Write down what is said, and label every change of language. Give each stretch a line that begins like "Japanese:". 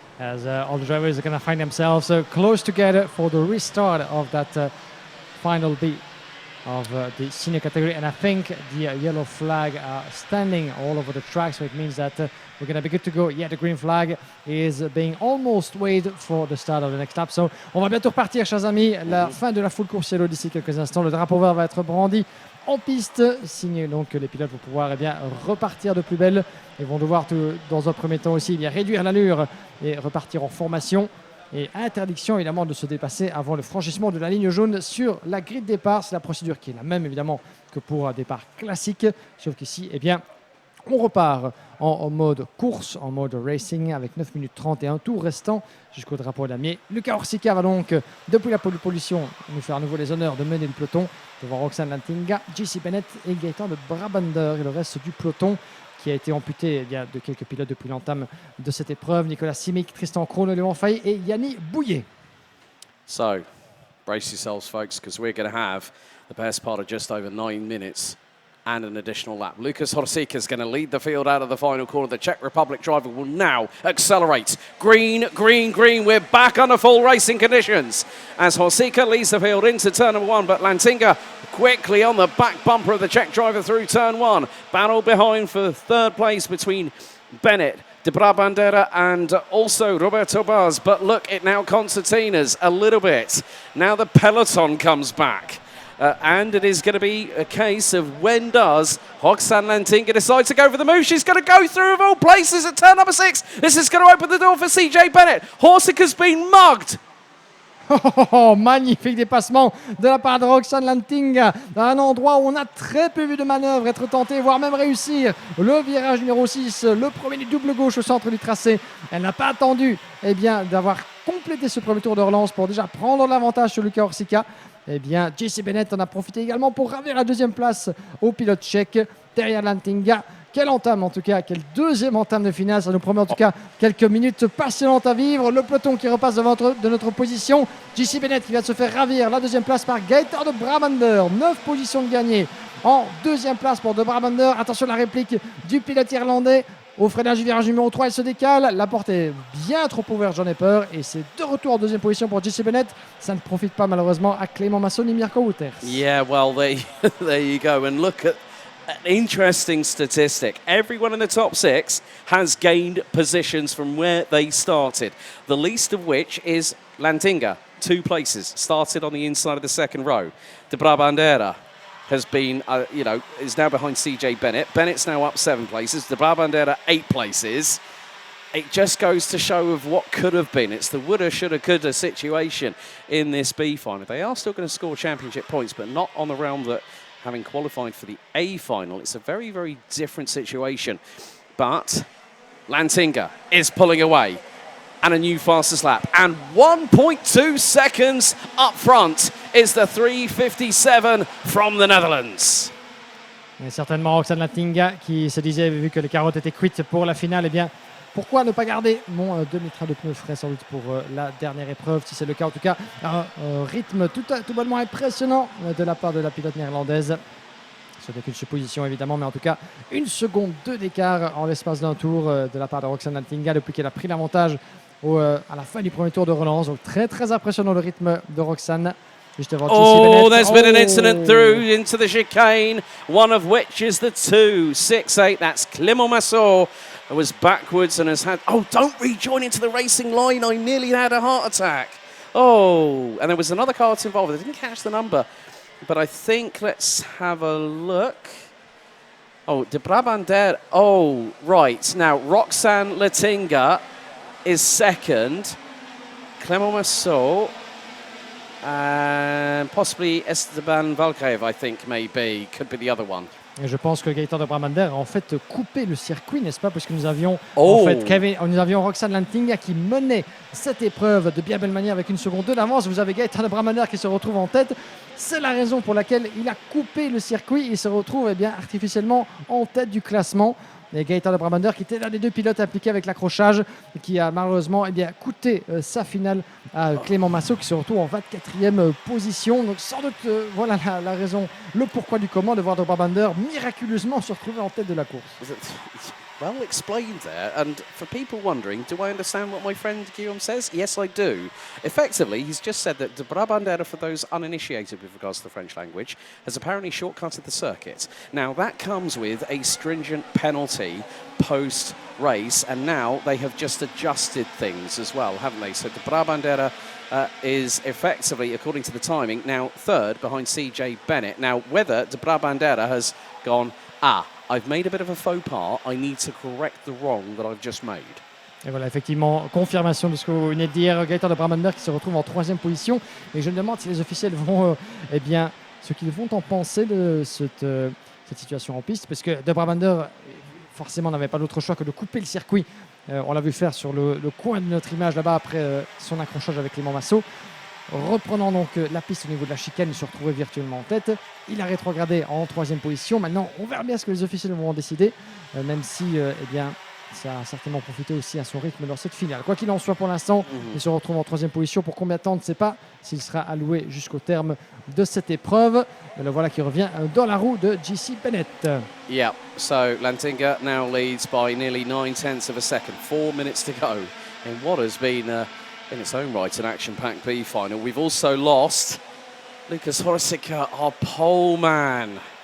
English: As all the drivers are going to find themselves close together for the restart of that final beat of the senior category, and I think the yellow flag are standing all over the track, so it means that we're going to be good to go. Yeah, the green flag is being almost waited for the start of the next lap.
French: So, on va bientôt repartir, chers amis. La fin de la full course yellow d'ici quelques instants. Le drapeau vert va être brandi en piste, signe donc que les pilotes vont pouvoir repartir de plus belle et vont devoir dans un premier temps aussi réduire l'allure et repartir en formation. Et interdiction évidemment de se dépasser avant le franchissement de la ligne jaune sur la grille de départ. C'est la procédure qui est la même évidemment que pour un départ classique, sauf qu'ici, eh bien, on repart en mode course, en mode racing avec 9 minutes 31 tours restants jusqu'au drapeau damier. Luca Ostricourt va donc, depuis la pollution, nous faire à nouveau les honneurs de mener le peloton devant Roxane Lantinga, JC Bennett et Gaëtan de Brabander et le reste du peloton qui a été amputé de quelques pilotes depuis l'entame de cette épreuve. Nicolas Simic, Tristan Krohn, Léon Faye et Yanni Bouillet.
English: So, brace yourselves, folks, because we're going to have the best part of just over 9 minutes and an additional lap. Lukas Horsika is going to lead the field out of the final corner. The Czech Republic driver will now accelerate. Green, green, green. We're back under full racing conditions as Horsika leads the field into turn number 1, but Lantinga quickly on the back bumper of the Czech driver through turn 1. Battle behind for third place between Bennett, De Brabandera and also Roberto Baz. But look, it now concertinas a little bit. Now the peloton comes back. And it is going to be a case of when does Roxane Lantinga decide to go for the move. She's going to go through of all places at turn number 6. This is going to open the door for CJ Bennett. Horsika's been mugged.
French: Oh, magnifique dépassement de la part de Roxane Lantinga dans un endroit où on a très peu vu de manœuvres être tenté, voire même réussir le virage numéro 6, le premier du double gauche au centre du tracé. Elle n'a pas attendu d'avoir complété ce premier tour de relance pour déjà prendre l'avantage sur Luca Orsika. JC Bennett en a profité également pour ravir la deuxième place au pilote tchèque derrière Lantinga. Quelle entame en tout cas, quelle deuxième entame de finale. Ça nous promet en tout cas quelques minutes passionnantes à vivre. Le peloton qui repasse de notre position. JC Bennett qui vient de se faire ravir la deuxième place par Gaëtan de Brabander. 9 positions de gagné en deuxième place pour de Brabander. Attention à la réplique du pilote irlandais. Au freinage du virage numéro 3, elle se décale. La porte est bien trop ouverte, j'en ai peur. Et c'est de retour en deuxième position pour JC Bennett. Ça ne profite pas malheureusement à Clément Masson et Mirko Wouters.
English: Yeah, well, there you go. And look at an interesting statistic. Everyone in the top 6 has gained positions from where they started. The least of which is Lantinga, 2 places. Started on the inside of the second row. De Brabandera has been, is now behind CJ Bennett. Bennett's now up 7 places. De Brabandera 8 places. It just goes to show of what could have been. It's the woulda, shoulda, coulda situation in this B final. They are still going to score championship points, but not on the realm that having qualified for the A final. It's a very, very different situation. But Lantinga is pulling away. And a new fastest lap. And 1.2 seconds up front is the 3:57 from the Netherlands.
French: Et certainement Roxane Lantinga qui se disait, vu que les carottes étaient cuites pour la finale, pourquoi ne pas garder mon demi-train de pneus frais sans doute pour la dernière épreuve, si c'est le cas. En tout cas, un rythme tout bonnement impressionnant de la part de la pilote néerlandaise. Sur des positions évidemment, mais en tout cas 1 seconde 2 d'écart en l'espace d'un tour de la part de Roxane Lantinga depuis qu'elle a pris l'avantage à la fin du premier tour de relance. Donc très très impressionnant le rythme de Roxane. Juste devant
English: there's been an incident through into the chicane, one of which is the 2.68. That's Clément Masson, who was backwards and has had... Oh, don't rejoin into the racing line. I nearly had a heart attack. Oh, and there was another car involved. I didn't catch the number. But I think, let's have a look. Oh, De Brabander. Oh, right. Now, Roxane Lantinga is second. Clément Masson And possibly Esteban Valkaev, I think, maybe. Could be the other one.
French: Et je pense que Gaëtan de Brabander a en fait coupé le circuit, n'est-ce pas? Parce que nous avions nous avions Roxane Lantinga qui menait cette épreuve de bien belle manière avec 1 seconde 2 d'avance. Vous avez Gaëtan de Brabander qui se retrouve en tête. C'est la raison pour laquelle il a coupé le circuit. Il se retrouve artificiellement en tête du classement. Et Gaëtan de Brabander qui était l'un des 2 pilotes impliqués avec l'accrochage et qui a malheureusement coûté sa finale à Clément Massot qui se retrouve en 24e position. Donc sans doute voilà la raison, le pourquoi du comment de voir de Brabander miraculeusement se retrouver en tête de la course.
English: Well explained there, and for people wondering, do I understand what my friend Guillaume says? Yes, I do. Effectively, he's just said that de Brabander, for those uninitiated with regards to the French language, has apparently shortcutted the circuit. Now, that comes with a stringent penalty post-race, and now they have just adjusted things as well, haven't they? So de Brabander is effectively, according to the timing, now third behind CJ Bennett. Now, whether de Brabander has gone, I've made a bit of a faux pas, I need to correct the wrong that I've just made.
French: Et voilà, effectivement, confirmation de ce que vous venez de dire. Gaëtan de Brabander qui se retrouve en 3e position. Et je me demande si les officiels vont, ce qu'ils vont en penser de cette situation en piste. Parce que de Brabander, forcément, n'avait pas d'autre choix que de couper le circuit. On l'a vu faire sur le coin de notre image là-bas après son accrochage avec Clément Massot. Reprenant donc la piste au niveau de la chicane, il se retrouvait virtuellement en tête. Il a rétrogradé en 3e position. Maintenant, on verra bien ce que les officiels vont en décider, même si ça a certainement profité aussi à son rythme dans cette finale. Quoi qu'il en soit, pour l'instant, il se retrouve en 3e position. Pour combien de temps, on ne sait pas s'il sera alloué jusqu'au terme de cette épreuve. Mais le voilà qui revient dans la roue de JC Bennett.
English: Yeah, so Lantinga now leads by nearly 9/10 of a second. 4 minutes to go in what has been in its own right, an action-packed B final. We've also lost Lucas Ostricourt, our pole man.